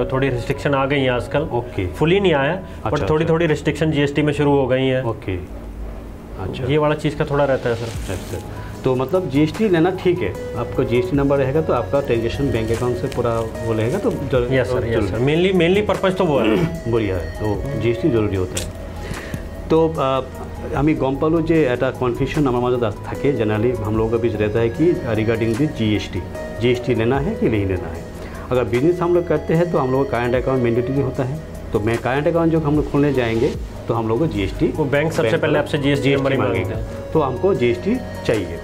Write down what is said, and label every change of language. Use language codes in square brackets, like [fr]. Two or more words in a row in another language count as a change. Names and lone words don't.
[hi] थोड़ी रिस्ट्रिक्शन आ गई है आजकल। फुली नहीं आया, बट थोड़ी रिस्ट्रिक्शन जीएसटी में शुरू हो गई है। अच्छा, ये वाला चीज़ का थोड़ा रहता है सर। तो मतलब जीएसटी लेना ठीक है, आपको जीएसटी नंबर रहेगा तो आपका ट्रांजेक्शन [en] bank account [hi] से पूरा वो रहेगा, तो [en] yes sir, mainly purpose [hi] तो वो है। बढ़िया है, तो जीएसटी जरूरी होता है। [as] तो আমি গম পালো যে এটা কনফিউশন আমার মাঝে থাকে, [hi] जनरली हम लोगों के बीच रहता है कि [en] regarding the GST [hi] लेना है कि नहीं लेना है। अगर बिजनेस हम लोग करते हैं तो हम लोग का [en] current account [hi] मैंडेटरी होता है, तो मैं [en] current account [hi] जो हम लोग खोलने जाएंगे तो हम लोग को जीएसटी, वो बैंक सबसे पहले आपसे [en] GST number [hi] मांगेगा, तो हमको जीएसटी चाहिए।